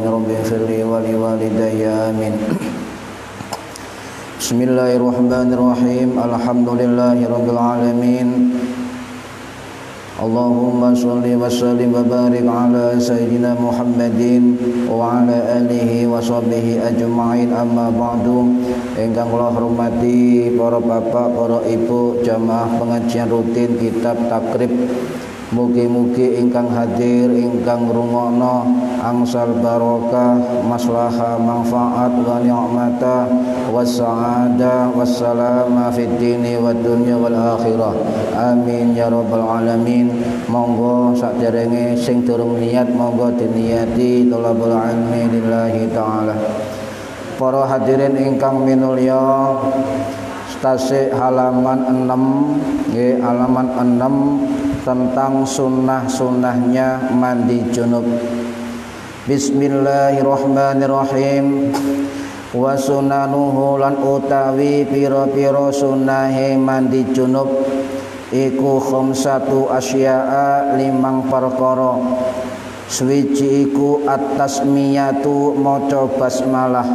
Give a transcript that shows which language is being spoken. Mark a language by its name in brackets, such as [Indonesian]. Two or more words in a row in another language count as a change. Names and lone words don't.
[Arabic] رب اغفر لي ولوالدي آمين بسم الله الرحمن الرحيم. الحمد لله رب العالمين اللهم صل وسلم وبارك على سيدنا محمد وعلى آله وصحبه أجمعين. أما بعد. [Javanese] Ingkang kula hormati para bapak, para ibu jamaah pengajian rutin kitab Takrib. Mugi-mugi ingkang hadir, ingkang ngrungokno angsal barokah, maslahah, manfaat [Arabic] ونعمة والسعادة والسلامة في الدين والدنيا والآخرة. آمين يا رب العالمين. [Javanese] Monggo sakderenge sing durung niat monggo diniati [Arabic] طلب العلم لله تعالى. [Javanese] Para hadirin ingkang minulya, tasik halaman 6 nggih, [Indonesian] halaman 6 tentang sunnah-sunnahnya mandi junub. [Arabic] بسم الله الرحمن الرحيم. وسننه [Javanese] lan utawi pira-pira sunnahe mandi junub iku [Arabic] خمسة أشياء, [Javanese] 5 perkara. Swiji iku at-tasmiyatu maca basmalah.